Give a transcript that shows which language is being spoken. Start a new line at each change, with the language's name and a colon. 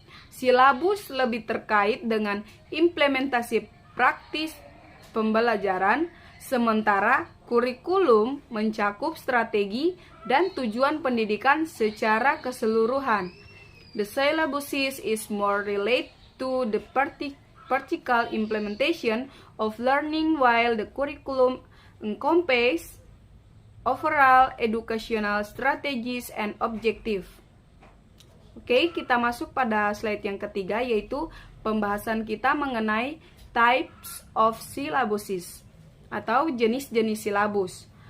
Indonesian: Silabus lebih terkait dengan implementasi praktis pembelajaran, sementara kurikulum mencakup strategi dan tujuan pendidikan secara keseluruhan.
English: The syllabus is more related to the practical implementation of learning, while the curriculum encompasses overall educational strategies and objective.
Indonesian: Oke, kita masuk pada slide yang ketiga, yaitu pembahasan kita mengenai
English: types of syllabuses
Indonesian: atau jenis-jenis silabus.